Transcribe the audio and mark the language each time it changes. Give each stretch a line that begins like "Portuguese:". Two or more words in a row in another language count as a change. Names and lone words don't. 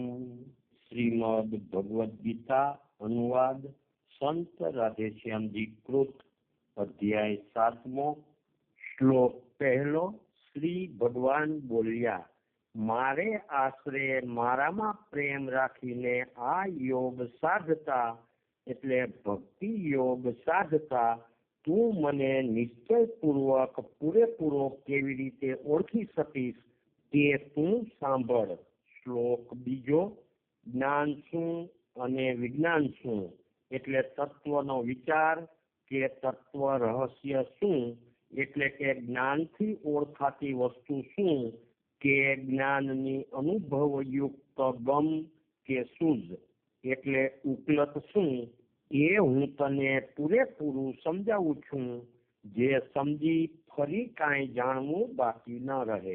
Gujarati: શ્રીમદ્ ભગવદ ગીતા અનુવાદ સંત રાધેશ્યામ જી કૃત અધ્યાય 7મો શ્લોક પહલો। શ્રી ભગવાન બોલ્યા, મારે આશ્રે મારામા પ્રેમ રાખીને આ યોગ સાધતા એટલે ભક્તિ યોગ સાધતા તું મને નિશ્ચયપૂર્વક પૂરેપૂરો કેવી રીતે ઓળખી શકીશ તે તું સાંભળ। શ્લોક બીજો। જ્ઞાન શું અને વિજ્ઞાન શું એટલે તત્વનો વિચાર કે તત્વ રહસ્ય શું એટલે કે જ્ઞાનથી ઓળખાતી વસ્તુ શું કે જ્ઞાનની અનુભવયુક્ત ગમ કે સૂઝ એટલે ઉપલત શું એ હું તને પૂરેપૂરું સમજાવું છું, જે સમજી ફરી કાંઈ જાણવું બાકી ન રહે।